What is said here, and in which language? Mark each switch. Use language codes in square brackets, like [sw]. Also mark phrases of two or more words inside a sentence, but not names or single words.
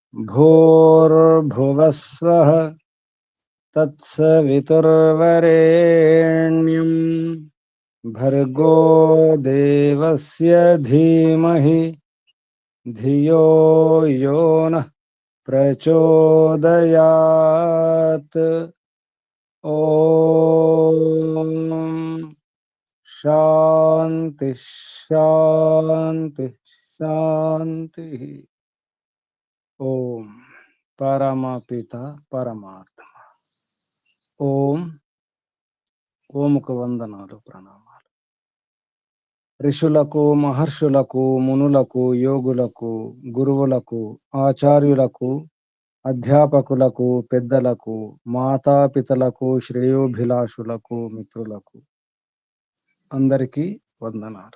[sa] भूर्भुवस्वः तत्सवितुर्वरेण्यं भर्गो देवस्य धीमहि धियो यो नः प्रचोदयात्। ओम शांति शांति शांति। ओम परमपिता परमात्मा। [te] ఓం ఓముకు వందనాలు ప్రణామాలు. ఋషులకు మహర్షులకు మునులకు యోగులకు గురువులకు ఆచార్యులకు అధ్యాపకులకు పెద్దలకు మాతాపితలకు శ్రేయోభిలాషులకు మిత్రులకు అందరికీ వందనాలు.